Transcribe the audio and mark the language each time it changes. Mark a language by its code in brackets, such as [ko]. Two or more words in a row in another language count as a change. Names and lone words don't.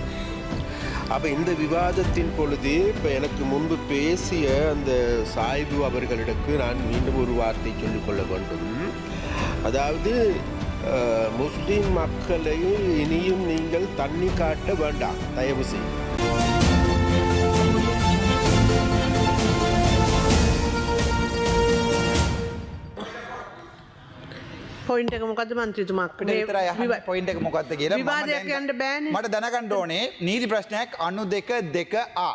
[ta] அப்போ இந்த விவாதத்தின் பொழுது இப்போ எனக்கு முன்பு பேசிய அந்த சாய்பு அவர்களிடக்கு நான் மீண்டும் ஒரு வார்த்தை சொல்லிக்கொள்ள வேண்டும். அதாவது முஸ்லிம் மக்களை இனியும் நீங்கள் தண்ணி காட்ட வேண்டாம் தயவு செய்து. [si] පොයින්ට් එක මොකද්ද මන්ත්‍රීතුමා? පොයින්ට් එක මොකක්ද කියලා විවාදයක් යන්න බෑනේ. මට දැනගන්න ඕනේ නීති ප්‍රශ්නයක් 92.2 A.